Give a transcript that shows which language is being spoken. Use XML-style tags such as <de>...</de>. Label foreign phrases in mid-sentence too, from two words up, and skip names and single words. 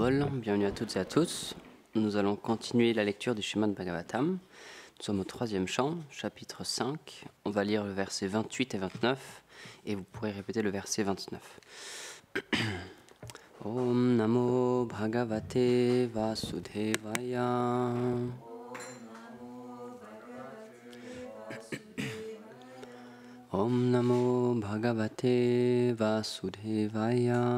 <fr>Bol, bienvenue à toutes et à tous. Nous allons continuer la lecture du Srimad Bhagavatam. Nous sommes au 3e chant, chapitre 5. On va lire le verset 28 et 29 et vous pourrez répéter le verset 29.</fr> <sa>ॐ नमो भगवते वासुदेवाय. ॐ नमो भगवते वासुदेवाय.</sa>